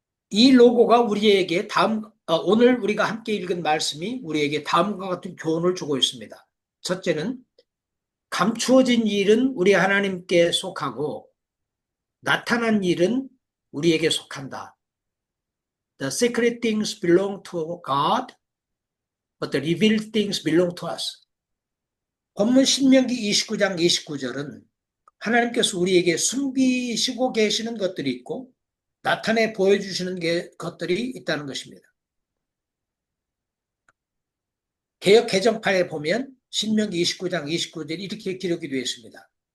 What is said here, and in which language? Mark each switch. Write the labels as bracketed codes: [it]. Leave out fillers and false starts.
[ko] 이 로고가 우리에게 오늘 우리가 함께 읽은 말씀이 우리에게 다음과 같은 교훈을 주고 있습니다. 첫째는 감추어진 일은 우리 하나님께 속하고 나타난 일은 우리에게 속한다. [en] The secret things belong to God, but the revealed things belong to us. [ko] 본문 신명기 29장 29절은 하나님께서 우리에게 숨기시고 계시는 것들이 있고 나타내 보여주시는 것들이 있다는 것입니다. 개역 개정판에 보면 신명기 29장 29절이 이렇게 기록이 되어 있습니다.